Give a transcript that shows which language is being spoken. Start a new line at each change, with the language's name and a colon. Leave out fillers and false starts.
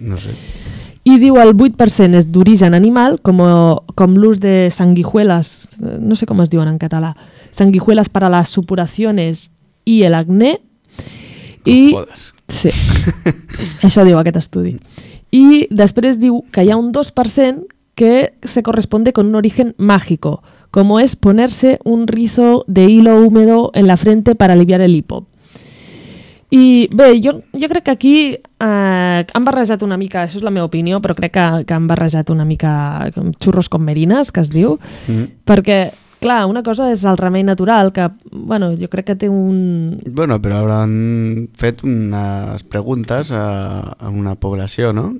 Catalan: No sé. I diu el 8% és d'origen animal, com l'ús de sanguijuelas, no sé com es diuen en català,
Spanish: sanguijuelas para las supuraciones y el acné.
Catalan: Com jodes. Sí, això diu aquest estudi. I després diu que hi ha un 2%
Spanish: que se corresponde con un origen mágico, como es ponerse un rizo de hilo húmedo en la frente para aliviar el hipo.
Catalan: I bé, jo crec que aquí han barrejat una mica, això és la meva opinió, però crec que han barrejat una mica xurros com merines, que es diu, perquè, clar, una cosa és el remei natural, que, bueno, jo crec que té un... Bueno, però hauran fet unes preguntes a una població, no?